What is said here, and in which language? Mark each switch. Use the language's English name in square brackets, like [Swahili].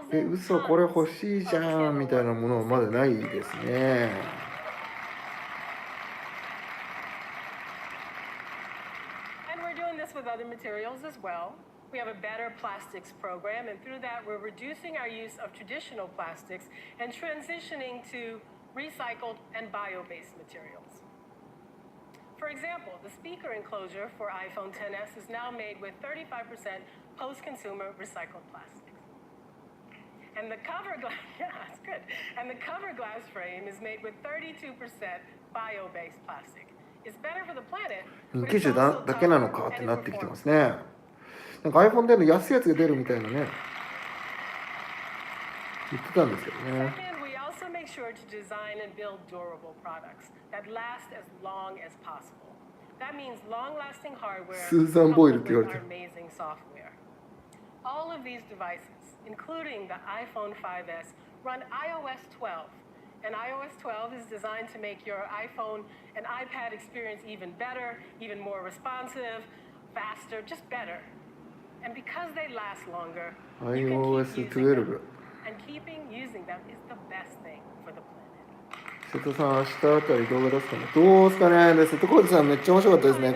[Japanese] 嘘、これ欲しいじゃんみたいなものはまだないですね。 [English] And we're doing this with other materials as well. We have a better plastics program, and through that, we're reducing our use of traditional plastics and transitioning to recycled and bio-based materials. For example, the speaker enclosure for iPhone XS is now made with 35% post-consumer recycled plastics. And the cover glass, yeah, it's good. And the cover glass frame is made with 32% bio-based plastic. It's better for the planet. [Japanese] 90だけなのかってなってきてますね。なんか iPhone での安いやつが出るみたいなね。言ってたんですけどね。 [English] Make sure to design and build durable products that last as long as possible. That means long-lasting hardware coupled with our amazing software. All of these devices, including the iPhone 5S, run iOS 12. And iOS 12 is designed to make your iPhone and iPad experience even better, even more responsive, faster, just better. And because they last longer, you can keep using them. And keeping using them is the best thing for the planet. [Japanese] 瀬戸さん、明日あたり動画出すかね。どうですかね。瀬戸康史さんめっちゃ面白かったですね。